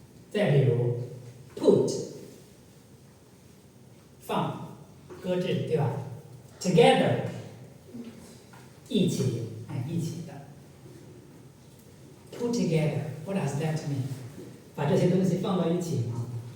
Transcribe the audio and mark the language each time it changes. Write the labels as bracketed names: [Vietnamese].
[Chinese] 再比如 ，put 放搁置，对吧 ？Together 一起，一起的。 [English] Put together, what does that mean? [Chinese] 把这些东西放到一起吗？